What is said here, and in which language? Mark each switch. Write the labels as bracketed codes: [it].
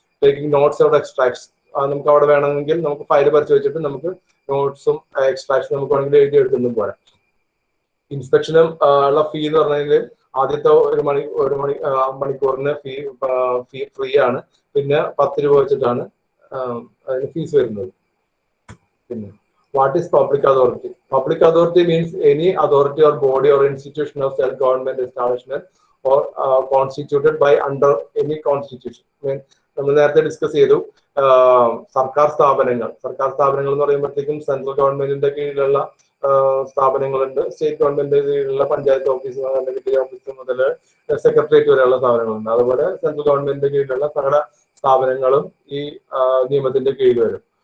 [en] taking notes of extracts [ml] നമുക്ക് അവിടെ വേണമെങ്കിൽ നമുക്ക് ഫയൽ പരിശോധിച്ചിട്ട് നമുക്ക് നോട്ട്സും എക്സ്ട്രാക്ട്സും നമുക്ക് വേണമെങ്കിൽ എഴുതി എടുത്തും പോരാം. ഇൻസ്പെക്ഷനും ഉള്ള ഫീ എന്ന് പറഞ്ഞാൽ ആദ്യത്തെ ഒരു മണിക്കൂറിന് ഫീ ഫ്രീ ആണ്. പിന്നെ 10 രൂപ വെച്ചിട്ടാണ് ഫീസ് വരുന്നത്. [en] പിന്നെ what is public authority? Public authority means any authority or body or institution of self-government establishment or constituted by under any constitution. [ml] നമ്മൾ നേരത്തെ ഡിസ്കസ് ചെയ്തു സർക്കാർ സ്ഥാപനങ്ങൾ എന്ന് പറയുമ്പോഴത്തേക്കും സെൻട്രൽ ഗവൺമെന്റിന്റെ കീഴിലുള്ള സ്ഥാപനങ്ങളുണ്ട്, സ്റ്റേറ്റ് ഗവൺമെന്റിന്റെ കീഴിലുള്ള പഞ്ചായത്ത് ഓഫീസ് ഓഫീസ് മുതൽ സെക്രട്ടേറിയറ്റ് വരെയുള്ള സ്ഥാപനങ്ങളുണ്ട്. അതുപോലെ സെൻട്രൽ ഗവൺമെന്റിന്റെ കീഴിലുള്ള സകല സ്ഥാപനങ്ങളും ഈ നിയമത്തിന്റെ കീഴിൽ വരും.